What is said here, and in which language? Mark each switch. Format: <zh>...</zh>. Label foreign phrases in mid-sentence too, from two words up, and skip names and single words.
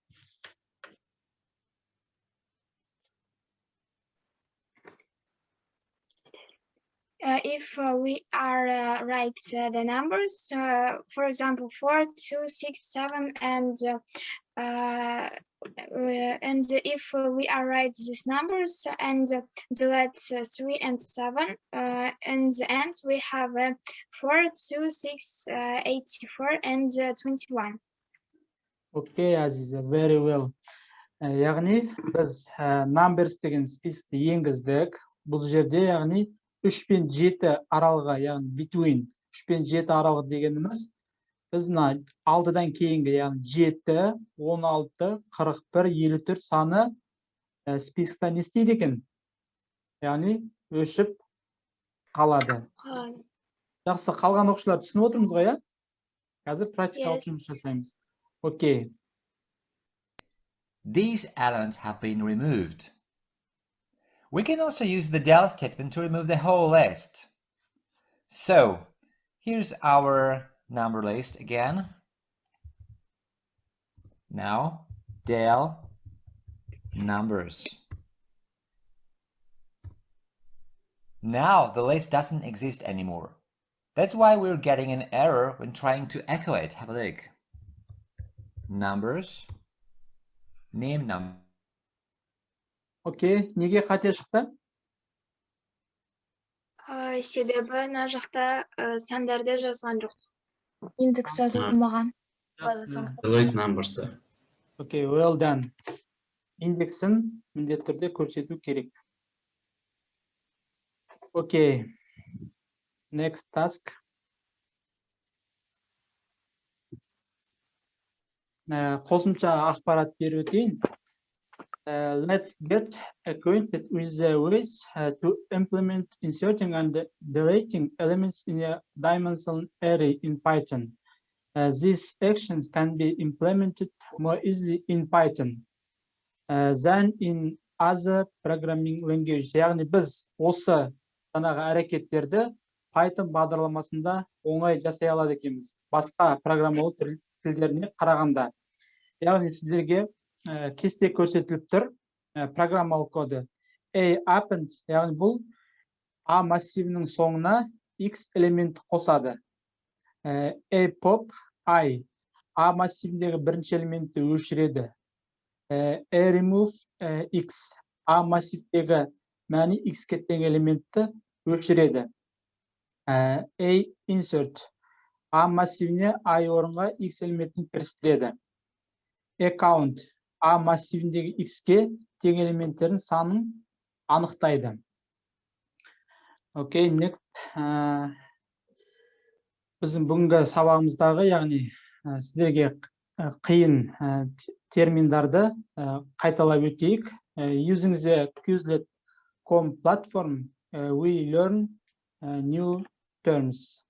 <en>If we are write the numbers, for example, 4, 2, 6, 7, and if we are write these numbers and delete 3 and 7, in the end we have 4, 2, 6, 84, and 21. Okay, Aziza, very well.</en> <kk>Яғни біз numbers деген списокті енгіздік. Бұл жерде яғни 3 пен 7 аралығы, яғни between 3 пен 7 аралығы дегеніміз біз алдыдан кейінгі, яғни 7, 16, 41, 54 саны списокта не істейді екен? Яғни өшіп қалады. Жақсы, қалған оқушылар түсініп отырмыз ғой, иә? Қазір практикалық жұмыс жасаймыз. Окей.</kk> <en>These elements have been removed. We can also use the del statement to remove the whole list. So, here's our number list again. Now, del numbers. Now the list doesn't exist anymore. That's why we're getting an error when trying to echo it. Have a look. Numbers. Name number.</en> <kk>Окей, неге қате шықты? Себебі мына жақта сандарды жазған жоқ. Индекс жазылмаған.</kk> <en>Delete numbers. Окей, well done.</en> <kk>Индексін міндетті түрде көрсету керек.</kk> <en>Окей. Next task.</en> <kk>Қосымша ақпарат беріп өтейін.</kk> <en>Let's get acquainted with the ways to implement inserting and deleting elements in a dimensional array in Python. These actions can be implemented more easily in Python than in other programming languages.</en> <kk>Яғни біз осы жаңағы әрекеттерді Python бағдарламасында оңай жасай алады екенбіз. Басқа программалық тілдеріне қарағанда. Яғни сіздерге кесте көрсетіліп тұр программалық коды. A append, яғни бұл A массивінің соңына X элемент қосады. A pop I, A массивіндегі бірінші элементті өшіреді. A remove X, A массивдегі мәні X-ке тең элементті өшіреді. A insert, A массивіне I орынға X элементін кірістіреді. Account, A массивіндегі X-ке тең элементтердің санын анықтайды.</kk> <en>Окей, next.</en> <kk>Біздің бүгінгі сабағымыздағы, яғни сіздерге қиын терминдарды қайталап өтейік.</kk> <en>Using the Quizlet.com platform, we learn new terms.</en>